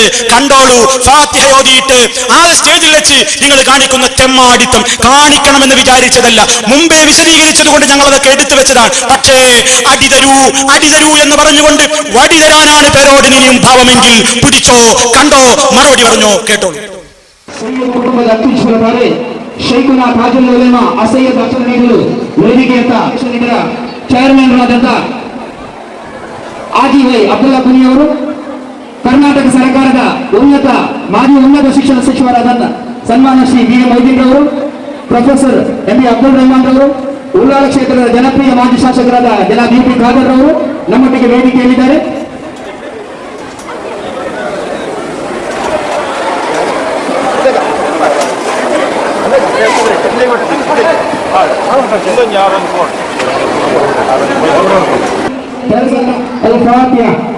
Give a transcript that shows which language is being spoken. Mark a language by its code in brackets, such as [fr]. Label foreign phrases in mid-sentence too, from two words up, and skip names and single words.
[ml] കണ്ടോളൂ, ഫാത്തിഹ ഓതിയിട്ട് ആ സ്റ്റേജിൽ വെച്ച് നിങ്ങൾ കാണിക്കുന്ന തെമ്മാടിത്തം കാണിക്കണമെന്ന് വിചാരിച്ചതല്ല, മുമ്പേ വിശദീകരിച്ചത് കൊണ്ട് ഞങ്ങൾ അതൊക്കെ എടുത്തു വെച്ചതാണ്. പക്ഷേ അടിതരൂ എന്ന് പറഞ്ഞുകൊണ്ട് വടി തരാനാണ് പേരോട് ഇനിയും ഭാവമെങ്കിൽ പിടിച്ചോ, കണ്ടോ, മറുപടി പറഞ്ഞോ, കേട്ടോ. [kn] ಆದಿವೈ ಅಬ್ದುಲ್ಲಾ ಕುನಿ ಅವರು ಕರ್ನಾಟಕ ಸರ್ಕಾರದ ಮಾಜಿ ಉನ್ನತ ಶಿಕ್ಷಣ ಸಚಿವರಾದ ಸನ್ಮಾನ್ಯ ಶ್ರೀ ಬಿ ಎಂ ಮೊಯ್ದೀನ್ ಅವರು, ಪ್ರೊಫೆಸರ್ ಎಂ ಬಿ ಅಬ್ದುಲ್ ರೆಹಮಾನ್ ಅವರು, ಉಳ್ಳಾಲ ಕ್ಷೇತ್ರದ ಜನಪ್ರಿಯ ಮಾಜಿ ಶಾಸಕರಾದ ಜನಾಬ್ ಯು ಪಿ ಖಾದರ್ ಅವರು ನಮ್ಮೊಟ್ಟಿಗೆ ವೇದಿಕೆಯಲ್ಲಿದ್ದಾರೆ. [ar] الفاتحة.